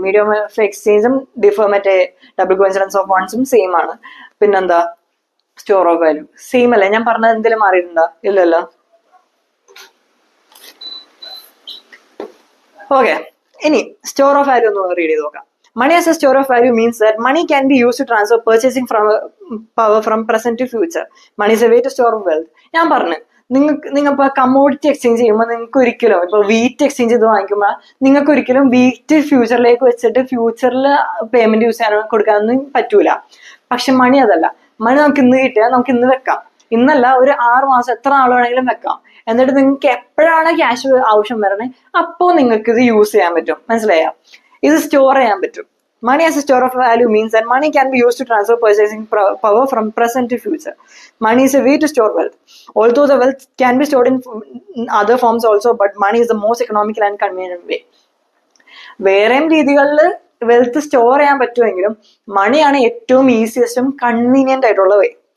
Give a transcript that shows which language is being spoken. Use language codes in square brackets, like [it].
[ml] Medium of എക്സ്ചേഞ്ചും മറ്റേ double coincidence of ഫണ്ട്സും same ആണ്. പിന്നെന്താ? സ്റ്റോർ ഓഫ് വാല്യൂ സെയിം അല്ലേ? ഞാൻ പറഞ്ഞത് എന്തെങ്കിലും മാറിയിട്ടുണ്ടോ? ഇല്ലല്ലോ. ഓക്കെ, ഇനി സ്റ്റോർ ഓഫ് വാല്യൂ ഒന്ന് റീഡ് ചെയ്ത് നോക്കാം. [en] Money as a store of value means that money can be used to transfer purchasing power from present to future. Money is a way to store wealth. [ml] ഞാൻ പറഞ്ഞു, നിങ്ങൾ ഇപ്പൊ commodity exchange ചെയ്യുമ്പോൾ നിങ്ങൾക്ക് ഒരിക്കലും ഇപ്പൊ വീറ്റ് എക്സ്ചേഞ്ച് ചെയ്ത് വാങ്ങിക്കുമ്പോൾ നിങ്ങൾക്ക് ഒരിക്കലും വീറ്റ് ഫ്യൂച്ചറിലേക്ക് വെച്ചിട്ട് ഫ്യൂച്ചറിൽ പേയ്മെന്റ് യൂസ് ചെയ്യാൻ കൊടുക്കാനൊന്നും പറ്റൂല. പക്ഷെ മണി അതല്ല. മണി നമുക്ക് ഇന്ന് കിട്ടിയാൽ നമുക്ക് ഇന്ന് വെക്കാം. ഇന്നല്ല, ഒരു 6 മാസം എത്ര നാൾ വേണമെങ്കിലും വെക്കാം. എന്നിട്ട് നിങ്ങൾക്ക് എപ്പോഴാണ് ക്യാഷ് ആവശ്യം വരണേ അപ്പോൾ നിങ്ങൾക്ക് ഇത് യൂസ് ചെയ്യാൻ പറ്റും. മനസ്സിലായോ? ഇത് സ്റ്റോർ ചെയ്യാൻ പറ്റും. [en] Money as a store of value means that money can be used to transfer purchasing power from present to future. Money is a way to store wealth. Although the wealth can be stored in other forms also, but money is the most economical and convenient way. [ml] വേറെയും രീതികളിൽ wealth store ചെയ്യാൻ പറ്റുമെങ്കിലും മണിയാണ് ഏറ്റവും ഈസിയസ്റ്റും convenient ആയിട്ടുള്ള വേ.